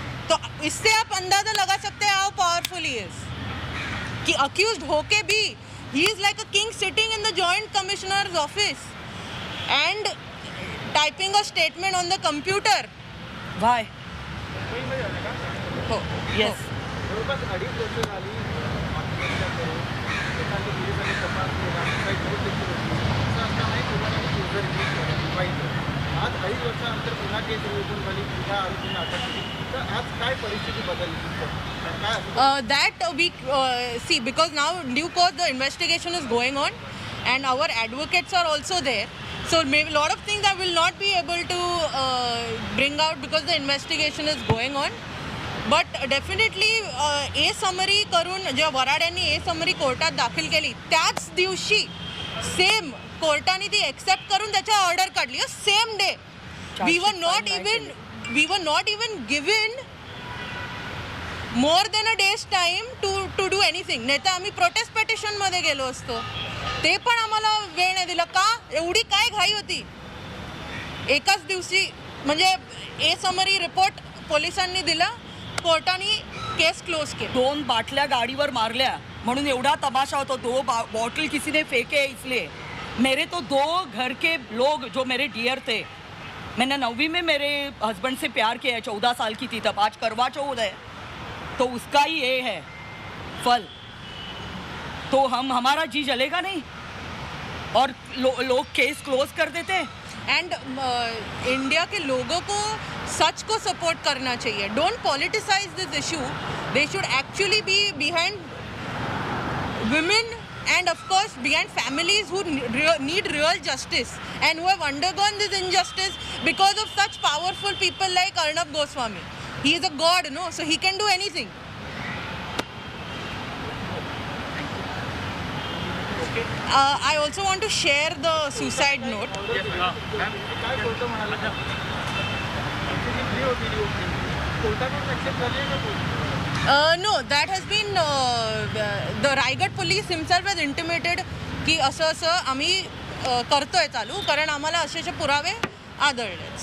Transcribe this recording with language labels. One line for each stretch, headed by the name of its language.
Hindi: तो इससे आप अंदाजा लगा सकते हैं
English: how powerful he is,
Hindi: कि अक्यूज्ड होके भी
English: He is like a king sitting in the joint commissioner's office and typing a statement on the computer. Why?
Marathi: हो
English: Yes.
Marathi: जवळपास 2.5 वर्ष झाली आत्महत्या करून त्याच्यानंतर पोलिसांनी तपास केला, काही नोट देखील होती. असं असतानाही पोलिसांनी क्लोजर केस पाहिजे. आज 2.5 वर्षानंतर पुन्हा केस ओपन झाली, पुन्हा आरोपींना अटक केली. तर आज काय परिस्थिती बदलली? काय असं
English: that we see, because now due course the investigation is going on and our advocates are also there, so maybe a lot of things I will not be able to bring out because the investigation is going on, but definitely a summary
Marathi: करून जेव्हा वराड्यांनी ए summary कोर्टात दाखल केली त्याच दिवशी same कोर्टाने ती accept करून त्याच्या ऑर्डर काढली, same day.
English: we were not even given more than a day's time to do anything.
Marathi: नाही तर आम्ही प्रोटेस्ट पेटिशन मध्ये गेलो असतो, ते पण आम्हाला वेळ नाही दिला. का एवढी काय घाई होती? एकाच दिवशी म्हणजे ए समरी रिपोर्ट पोलिसांनी दिला, कोर्टाने केस क्लोज केली. 2 बाटल्या गाड़ीवर मारल्या म्हणून एवढा तमाशा होता।
Hindi: 2 बॉटल किसी ने फेंके इसलिए। मेरे तो 2 घर के लोग जो मेरे डियर थे, मैंने 9वीं में मेरे हस्बैंड से प्यार किया है, 14 साल की थी तब। आज करवा चौथ है तो उसका ही ये है फल। तो हमारा जी जलेगा नहीं और लोग केस क्लोज कर देते। एंड इंडिया के लोगों को सच को सपोर्ट करना चाहिए.
English: Don't politicise this issue. They should actually be behind women and of course behind families who need real justice and who have undergone this injustice because of such powerful people like Arnab Goswami. He is a god, no? So he can do anything. I also want to share the suicide note.
Marathi: काय court म्हणाला? आमची जी plea होती कोर्टाकडून accept झाली आहे का court?
English: No, that has been the Raigad police himself has intimated
Marathi: की असं आम्ही करतोय चालू, कारण आम्हाला असे पुरावे आढळले.